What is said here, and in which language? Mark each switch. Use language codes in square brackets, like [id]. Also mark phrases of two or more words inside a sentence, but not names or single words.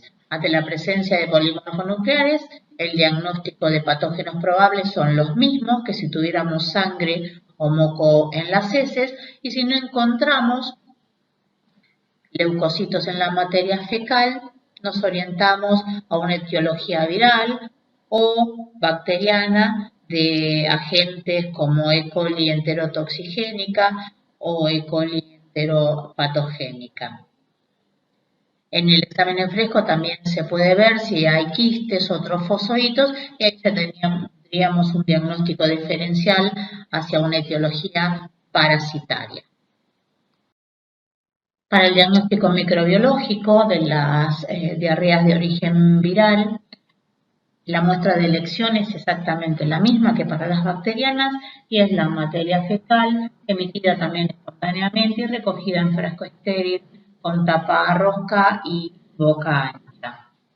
[es] Ante la presencia de polímeros nucleares, el diagnóstico de patógenos probables son los mismos que si tuviéramos sangre o moco en las heces, y si no encontramos leucocitos en la materia fecal, nos orientamos a una etiología viral o bacteriana de agentes como E. coli enterotoxigénica o E. coli enteropatogénica. En el examen en fresco también se puede ver si hay quistes o trofosoritos, y ahí tendríamos un diagnóstico diferencial hacia una etiología parasitaria. Para el diagnóstico microbiológico de las diarreas de origen viral, la muestra de elección es exactamente la misma que para las bacterianas y es la materia fecal, emitida también espontáneamente y recogida en frasco estéril con tapa rosca y boca ancha.